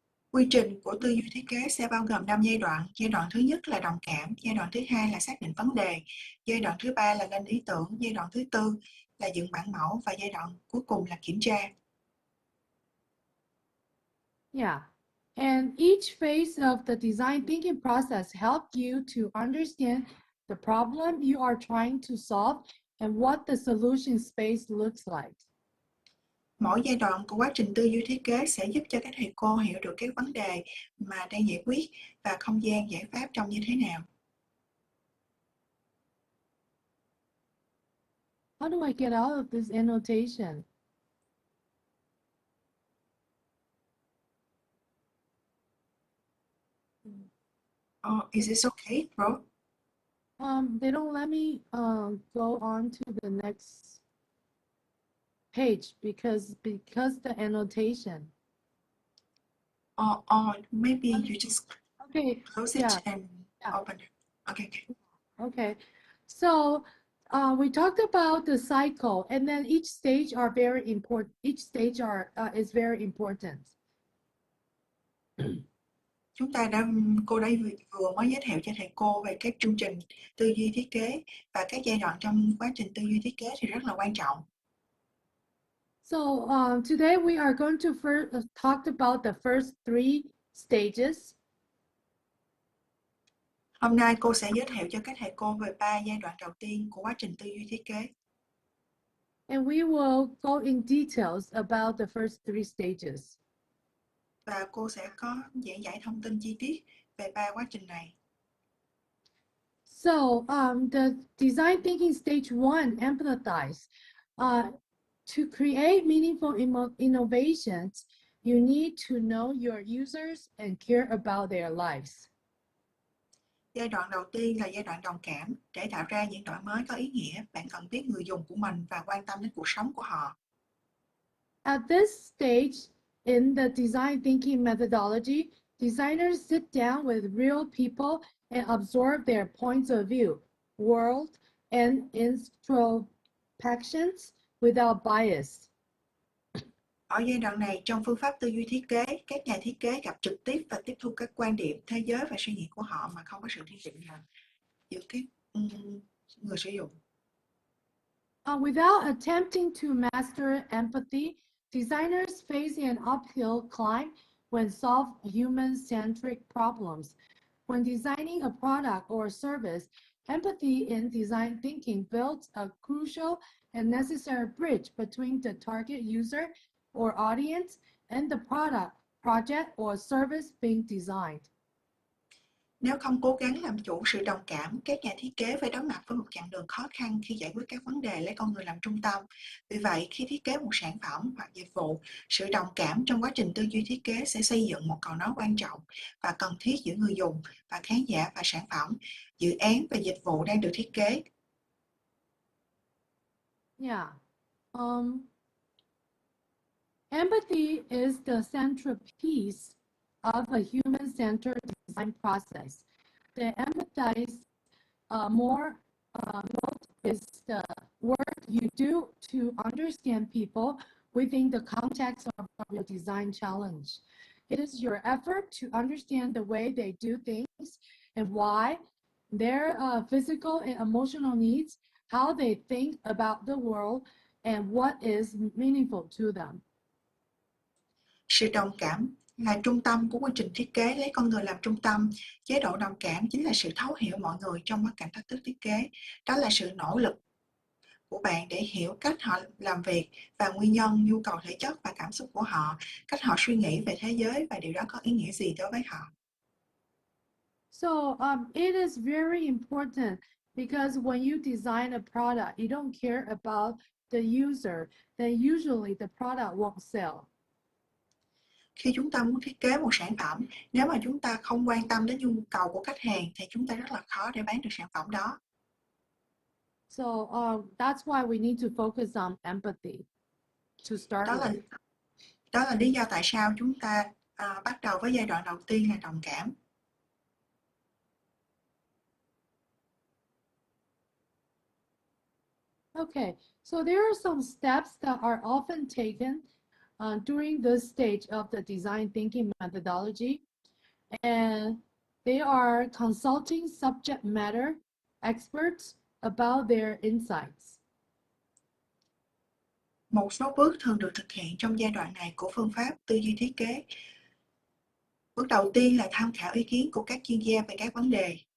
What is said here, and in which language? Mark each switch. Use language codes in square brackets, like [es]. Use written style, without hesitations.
[vi] Quy trình của tư duy thiết kế sẽ bao gồm 5 giai đoạn. Giai đoạn thứ nhất là đồng cảm, giai đoạn thứ hai là xác định vấn đề, giai đoạn thứ ba là lên ý tưởng, giai đoạn thứ tư là dựng bản mẫu và giai đoạn cuối cùng là kiểm tra. [en] Yeah. And each phase of the design thinking process help you to understand the problem you are trying to solve and what the solution space looks like. [vi] Mỗi giai đoạn của quá trình tư duy thiết kế sẽ giúp cho các thầy cô hiểu được các vấn đề mà đang giải quyết và không gian giải pháp trông như thế nào. [en] How do I get out of this annotation? Oh, is this okay, bro? They don't let me go on to the next page because the annotation. Or maybe you just Okay, close yeah, it and yeah. open it. Okay. Okay. So we talked about the cycle, and then each stage are very important. Each stage is very important. [vi] Cô đã vừa mới giới thiệu cho thầy cô về các chương trình tư duy thiết kế và các giai đoạn trong quá trình tư duy thiết kế thì rất là quan trọng. [en] So today we are going to first talk about the first 3 stages. [vi] Hôm nay cô sẽ giới thiệu cho các thầy cô về 3 giai đoạn đầu tiên của quá trình tư duy thiết kế. [en] And we will go in details about the first 3 stages. [vi] Và cô sẽ có giảng giải thông tin chi tiết về 3 quá trình này. [en] So the design thinking stage 1, empathize. To create meaningful innovations, you need to know your users and care about their lives. [vi] Giai đoạn đầu tiên là giai đoạn đồng cảm. Để tạo ra những đổi mới có ý nghĩa, bạn cần biết người dùng của mình và quan tâm đến cuộc sống của họ. [en] At this stage, In the design thinking methodology, designers sit down with real people and absorb their points of view, world, and introspections without bias. [vi] Ở giai đoạn này, trong phương pháp tư duy thiết kế, các nhà thiết kế gặp trực tiếp và tiếp thu các quan điểm, thế giới và suy nghĩ của họ mà không có sự thiên vị nào giữa các người sử dụng. [en] Without attempting to master empathy, designers face an uphill climb when solve human-centric problems. When designing a product or service, empathy in design thinking builds a crucial and necessary bridge between the target user or audience and the product, project, or service being designed. [vi] Nếu không cố gắng làm chủ sự đồng cảm, các nhà thiết kế phải đối mặt với một chặng đường khó khăn khi giải quyết các vấn đề lấy con người làm trung tâm. Vì vậy, khi thiết kế một sản phẩm hoặc dịch vụ, sự đồng cảm trong quá trình tư duy thiết kế sẽ xây dựng một cầu nối quan trọng và cần thiết giữa người dùng và khán giả và sản phẩm, dự án và dịch vụ đang được thiết kế. [en] Yeah. Empathy is the centerpiece of a human-centered design process. The empathize more note is the work you do to understand people within the context of your design challenge. It is your effort to understand the way they do things and why, their physical and emotional needs, how they think about the world, and what is meaningful to them. [vi] Sự đồng cảm là trung tâm của quy trình thiết kế, lấy con người làm trung tâm. Chế độ đồng cảm chính là sự thấu hiểu mọi người trong bối cảnh thách thức thiết kế. Đó là sự nỗ lực của bạn để hiểu cách họ làm việc và nguyên nhân, nhu cầu thể chất và cảm xúc của họ, cách họ suy nghĩ về thế giới và điều đó có ý nghĩa gì đối với họ. [en] So it is very important because when you design a product, you don't care about the user, then usually the product won't sell. [vi] Khi chúng ta muốn thiết kế một sản phẩm, nếu mà chúng ta không quan tâm đến nhu cầu của khách hàng thì chúng ta rất là khó để bán được sản phẩm đó. [en] So that's why we need to focus on empathy to start [vi] Đó [en] with. [vi] là lý do tại sao chúng ta bắt đầu với giai đoạn đầu tiên là đồng cảm. [en] Okay, so there are some steps that are often taken during this stage of the design thinking methodology, and they are consulting subject matter experts about their insights. [vi] Một số bước thường được thực hiện trong giai đoạn này của phương pháp tư duy thiết kế. Bước đầu tiên là tham khảo ý kiến của các chuyên gia về các vấn đề.